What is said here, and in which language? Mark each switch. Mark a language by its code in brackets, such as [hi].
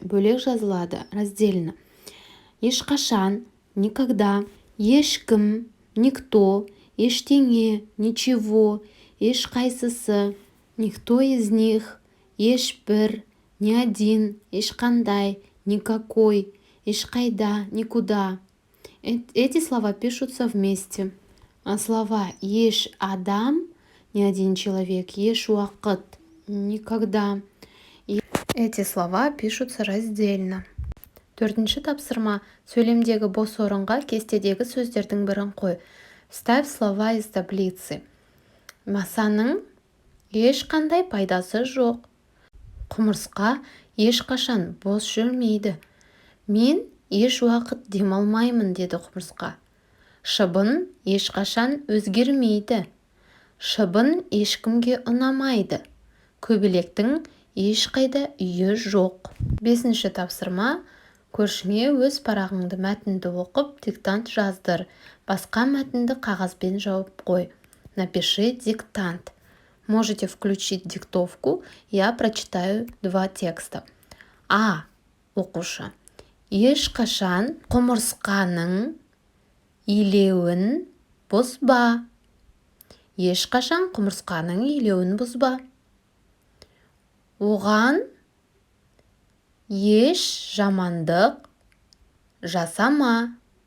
[kk] Бөлек жазылады, раздельно. Ешқашан, никогда, ешкім, никто, ештеңе, ничего, ешқайсысы, [ru] никто из них, [kk] ешбір, [ru] ни один, [kk] ешқандай, никакой, ешқайда, никуда. [ru] Эти слова пишутся вместе. А слова [kk] еш адам, [ru] ни один человек, [kk] еш уақыт, [ru] никогда. Эти слова пишутся раздельно. [kk] Төртінші тапсырма. Сөйлемдегі бос орынға кестедегі сөздердің бірін қой. [ru] Вставь слова из таблицы. [kk] Масаның ешқандай пайдасы жоқ. Құмырсқа ешқашан бос жүрмейді. Мен еш уақыт демалмаймын, деді құмырсқа. Шыбын ешқашан өзгермейді. Шыбын ешкімге ұнамайды. Көбелектің ешқайда үйі жоқ. 5-ші тапсырма. Көршіңе өз парағыңды мәтінді оқып, диктант жаздыр. Басқа мәтінді қағазбен жауып қой. [ru] Напиши диктант. Можете включить диктовку, я прочитаю 2 текста. [kk] А. Оқушы. Ешқашан құмырсқаның илеуін бұзба. Ешқашан құмырсқаның илеуін бұзба. Оған еш жамандық жасама.